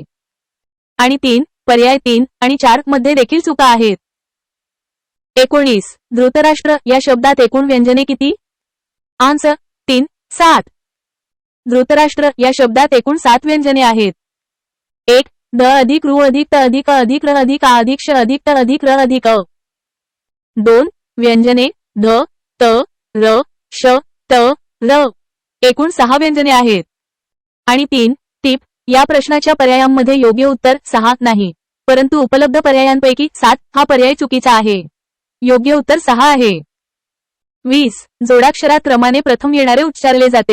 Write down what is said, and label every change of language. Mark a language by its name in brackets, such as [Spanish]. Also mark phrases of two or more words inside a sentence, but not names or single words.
[Marathi] आणि 3. पर्याय 3 आणि 4 मध्ये देखील चुका आहेत. 19. धृतराष्ट्र या शब्दात एकूण व्यंजने किती? आन्सर 3. 7. धृतराष्ट्र या शब्दात एकूण 7 व्यंजने आहेत. 1. द अधिक रु अधिक त अधिक अधिक र अधिक आ अधिक श अधिक त अधिक र अधिक अ. 2. व्यंजने ध त र श त र. एकूण 6 व्यंजने आहेत. आणि 3. टिप. या प्रश्नाच्या पर्यायांमध्ये योग्य उत्तर 6 नाही, परंतु उपलब्ध पर्यायांपैकी 7 हा पर्याय चुकीचा आहे. योग्य उत्तर 6 आहे. 20 जोडाक्षरात क्रमाने प्रथम येणारे उच्चारले जाते.